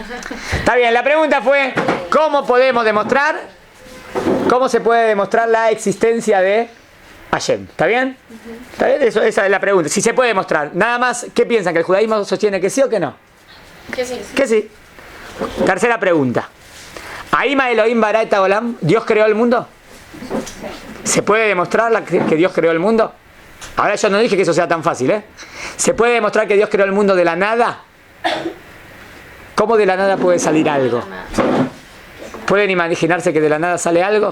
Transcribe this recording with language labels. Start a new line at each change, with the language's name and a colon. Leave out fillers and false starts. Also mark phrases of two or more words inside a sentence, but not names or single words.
Spanish: Está bien, la pregunta fue, ¿cómo se puede demostrar la existencia de Hashem? ¿Está bien? ¿Está bien? Esa es la pregunta. Si se puede demostrar. Nada más, ¿qué piensan? ¿Que el judaísmo sostiene que sí o que no? Que sí. Que sí. Tercera pregunta.
Hebrew: ¿האם אלהים ברא את העולם?
Spanish: ¿Dios creó el mundo? ¿Se puede demostrar que Dios creó el mundo? Ahora yo no dije que eso sea tan fácil, ¿eh? ¿Se puede demostrar que Dios creó el mundo de la nada? ¿Cómo de la nada puede salir algo? ¿Pueden imaginarse que de la nada sale algo?